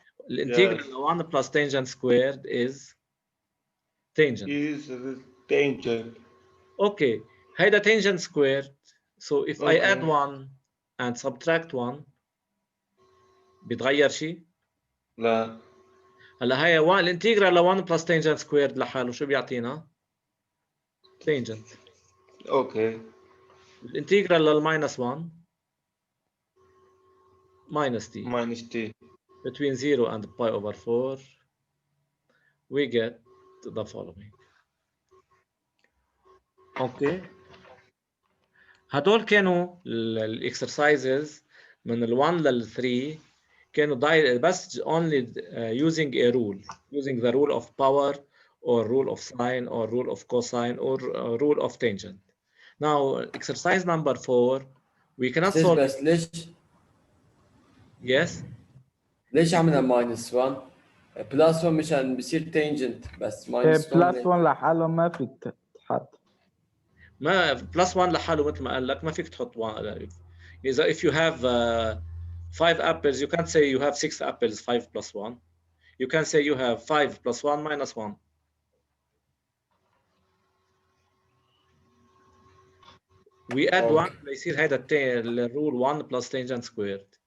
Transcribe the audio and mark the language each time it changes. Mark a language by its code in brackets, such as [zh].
[ar] الانتجرال [en] Yes. 1 plus tangent squared is tangent. Is tangent. Okay, [ar] هيدا [en] tangent squared. So if I add Okay. 1 and subtract 1 [ar] بيتغير شيء؟ لا. هلا هي الانتجرال ل [en] 1 plus tangent squared [ar] لحاله شو بيعطينا؟ tangent. [en] Okay. [ar] الانتجرال للماينس [en] 1 minus t. minus t. Between 0 and pi over 4 we get the following. Okay [ar] هدول كانوا الاكسرسايزز من ال 1 لل 3 كانوا بس [en] only using a rule, using the rule of power or rule of sine or rule of cosine or rule of tangent. Now exercise number 4 we cannot [ar] أستاذ [en] solve. [ar] بس ليش عملنا ماينس 1؟ بلس 1 مشان بصير تانجنت بس ماينس 1 بلس 1 لحاله ما فيك تحط. ما بلس 1 لحاله مثل ما قال لك ما فيك تحط 1. إذا [en] if you have 5 apples you can't say you have 6 apples 5 plus 1. You can say you have 5 plus 1 minus 1. We add 1 [ar] ليصير هيدا الرول [en] 1 plus tangent squared.